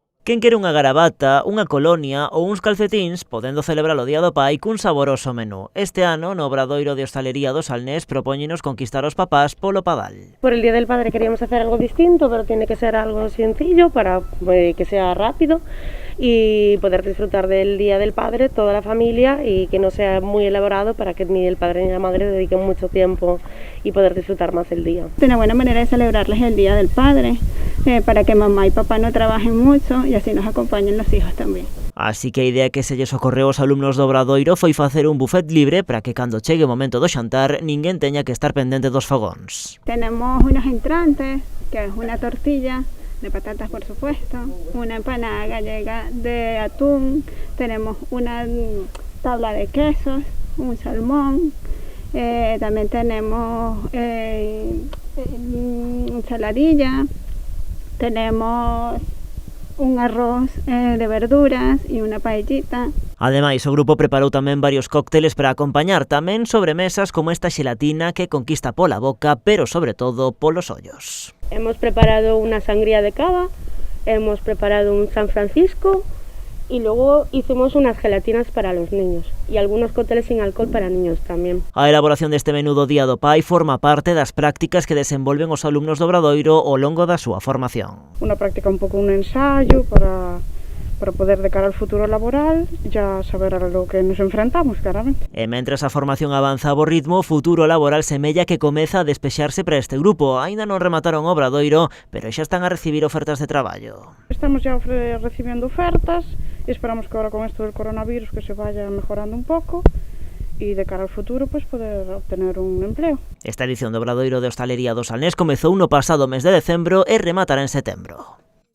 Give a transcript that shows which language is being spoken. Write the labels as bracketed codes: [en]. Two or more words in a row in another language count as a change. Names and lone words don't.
[gl] Quen quere unha garabata, unha colonia ou uns calcetíns, podendo celebrar o Día do Pai cun saboroso menú. Este ano, no Obradoiro de Hostalería do Salnés, propóñenos conquistar os papás polo Padal. [es] Por el Día del Padre queríamos hacer algo distinto, pero tiene que ser algo sencillo para que sea rápido y poder disfrutar del Día del Padre toda la familia y que no sea muy elaborado para que ni el padre ni la madre dediquen mucho tiempo y poder disfrutar más el día. Una buena manera de celebrarles el Día del Padre, para que mamá y papá no trabajen mucho y así nos acompañen los hijos tamén. [gl] Así que a idea que se lles ocorreu aos alumnos do Obradoiro foi facer un buffet libre para que cando chegue o momento do xantar ninguén teña que estar pendente dos fogóns. [es] Tenemos unos entrantes, que es una tortilla de patatas, por supuesto, una empanada gallega de atún, tenemos una tabla de quesos, un salmón, también tenemos ensaladilla, tenemos un arroz de verduras [gl] e unha paellita. Ademais, o grupo preparou tamén varios cócteles para acompañar, tamén sobremesas como esta xelatina que conquista pola boca, pero sobre todo polos ollos. [es] Hemos preparado una sangría de cava, hemos preparado un San Francisco y luego hicimos unas gelatinas para los niños y algunos cócteles sin alcohol para niños tamén. [gl] A elaboración deste menú do Día do Pai forma parte das prácticas que desenvolven os alumnos do Obradoiro ao longo da súa formación. [es] Una práctica [gl] un pouco [es] un ensayo para poder de cara al futuro laboral ya saber a lo que nos enfrentamos, claramente. [gl] E mentres a formación avanza a bo ritmo, o futuro laboral semella que comeza a despexarse para este grupo. Aínda non remataron o Obradoiro, pero xa están a recibir ofertas de traballo. [es] Estamos ya recibiendo ofertas y esperamos que ahora con esto del coronavirus que se vaya mejorando un poco y de cara al futuro pues poder obtener un empleo. [gl] Esta edición do Obradoiro de Hostalería do Salnés comezou no pasado mes de decembro e rematará en setembro.